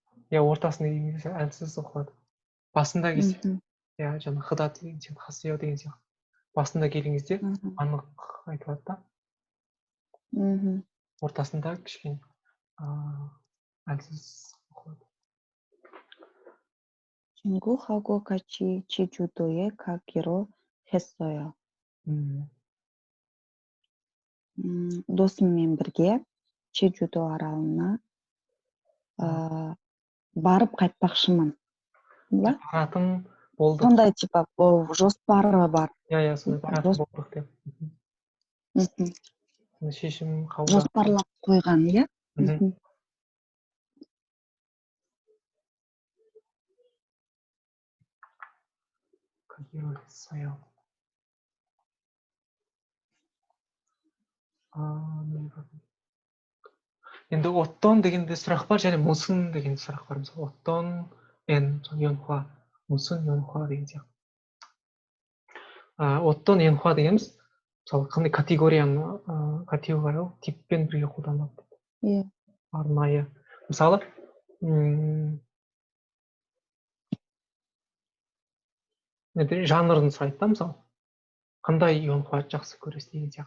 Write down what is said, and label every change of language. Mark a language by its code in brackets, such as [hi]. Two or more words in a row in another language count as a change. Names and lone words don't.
[kk] ортасында келген кезде әлсіз оқылады. Басында келсе, жаңа хыда деген сияқты, хасе요 деген сияқты. Басында келген кезде анық айтылады да. Ортасында кішкене әлсіз оқылады. [ko] 친구하고 같이 제주도에 가기로 했어요. [kk] Досыммен бірге Чеджудо аралына барып қайтпақшымын. Баратын болдық. Сондай типа жоспары бар. Иә, сондай баратын болдық деп. Шешім қабылдап. Жоспарлап қойған, иә? [ko] 가기로 했어요. [kk] енді 어떤 дегенде сұрақ бар, және 무슨 деген сұрақ бар. Мысалы [ko] 어떤 연화, 무슨 연화 [kk] деген сияқты. [ko] 어떤 연화 [kk] дегеніміз мысалы қандай категория типпен бірге қолданылады. Иә. Арнайы. Мысалы жанрын сұрайды да, мысалы қандай 연화 жақсы көресіз деген сияқты.